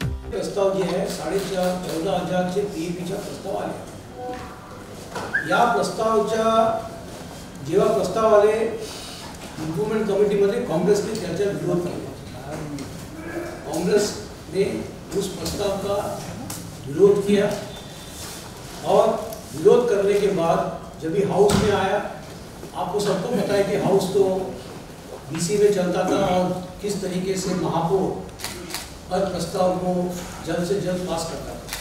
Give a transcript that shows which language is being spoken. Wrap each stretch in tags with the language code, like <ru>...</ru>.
<mr>प्रस्ताव जे आहे 14,500 PAPचा प्रस्ताव आले। या प्रस्तावाच्या जेव्हा प्रस्ताव आले इम्प्रूव्हमेंट कमिटीमध्ये कांग्रेसने त्याचा विरोध</mr> <hi>किया। कांग्रेस ने उस प्रस्ताव का विरोध किया और विरोध करने के बाद जब ये हाउस में आया, आपको सबको पता है कि हाउस तो डीसी में चलता था और किस तरीके से महापौर हर प्रस्ताव को जल्द से जल्द पास करता था।</hi>